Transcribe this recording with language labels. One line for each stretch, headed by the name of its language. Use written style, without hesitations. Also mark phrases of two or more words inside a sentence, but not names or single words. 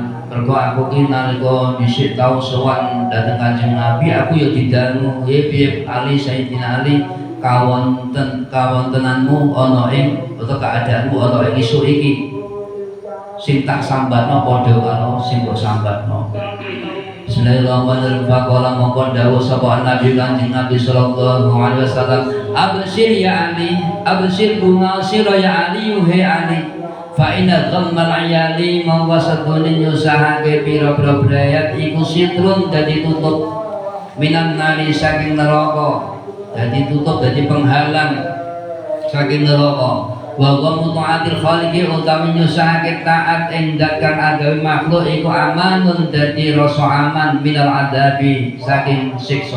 Javanese: mergo aku ki nalika dhisik tau sowan dhateng Kanjeng Nabi aku ya didangu piye Ali Sayyidina Ali kawontenanmu ana ing utawa keadaanmu ana ing isuk iki sing tak sambatno padha karo sing mbok sambatno.
Arabic: بسم الله الرحمن الرحيم.
Javanese: Faqala mongko dawuh sapa Nabi Kanjeng Nabi
Arabic: صلى الله عليه وسلم، أبشر يا علي,
Javanese: abshir bunga sira ya Ali, he Ali.
Arabic: فإن غم العيال
Javanese: mongko sedune nyusahake pira-pira brayat iku sitrun dadi tutup
Arabic: من النار
Javanese: saking neraka, dadi tutup dadi penghalang saking neraka.
Arabic: وغم طاعة الخالق
Javanese: utawi nyusahake taat ing zat kang agawe makhluk iku amanun dadi rasa aman
Arabic: من العذاب
Javanese: saking siksa.